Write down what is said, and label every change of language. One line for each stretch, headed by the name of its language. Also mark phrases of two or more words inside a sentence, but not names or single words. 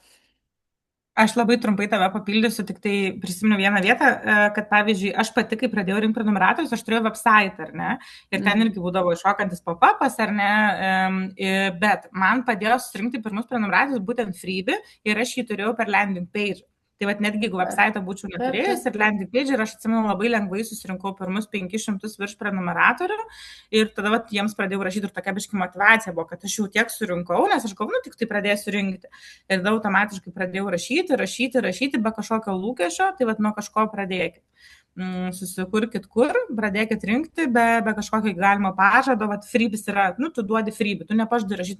Lithuanian: Aš labai trumpai tave papildysiu, tik tai prisimenu vieną vietą, kad pavyzdžiui, aš pati, kai pradėjau rinkti prenumeratorius, aš turėjau website, ar ne? Ir ten Mhm. irgi būdavo iššokantis pop-upas, ar ne? Bet man padėjo susirinkti pirmus prenumeratorius būtent freebie ir aš jį turėjau per
English: landing page.
Lithuanian: Tai vad netgi jeigu Taip, website būčiau taip, neturėjus taip. ir
English: landing page,
Lithuanian: ir aš atsimenu labai lengvai susirinkau pirmus 500 virš prenumeratorių ir tada vat, jiems pradėjau rašyti ir tokia biški motivacija buvo, kad aš jau tiek surinkau, nes aš galvoju, nu, tik tai pradėsiu rinkti. Ir tada automatiškai pradėjau rašyti be kažkokio lūkesčio, tai vad nuo kažko pradėkit. Susikurkit kur, pradėkit rinkti be kažkokio galimo pažado, vad freebis yra, nu, tu duodi freebį, tu nepažadai rašyti